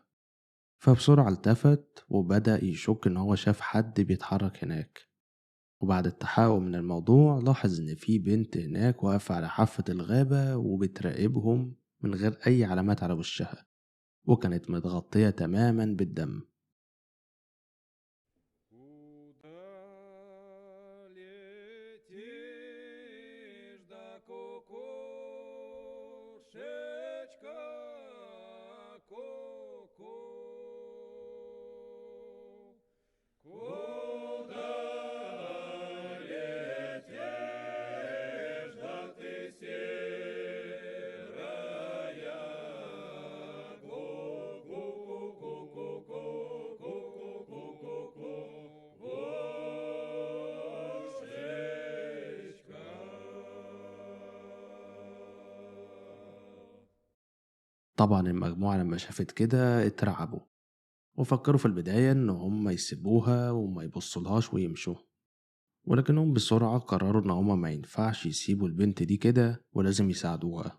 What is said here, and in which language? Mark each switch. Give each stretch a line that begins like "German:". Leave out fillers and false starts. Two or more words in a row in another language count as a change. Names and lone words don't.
Arabic: فبسرعة التفت وبدأ يشك إن هو شاف حد بيتحرك هناك. وبعد التحقق من الموضوع لاحظ إن في بنت هناك واقفة على حافة الغابة وبتراقبهم من غير أي علامات على وشها، وكانت متغطية تماما بالدم.
Russian: Куда летишь, да кукушечка, ку-ку? Куда летишь, да ты серая, ку-ку-ку-ку-ку-ку-ку-ку-ку-ку, кошечка.
Arabic: طبعا المجموعة لما شافت كده اترعبوا، وفكروا في البداية إن هم يسيبوها وما يبصلهاش ويمشوا، ولكنهم بسرعة قرروا إن هما ما ينفعش يسيبوا البنت دي كده ولازم يساعدوها.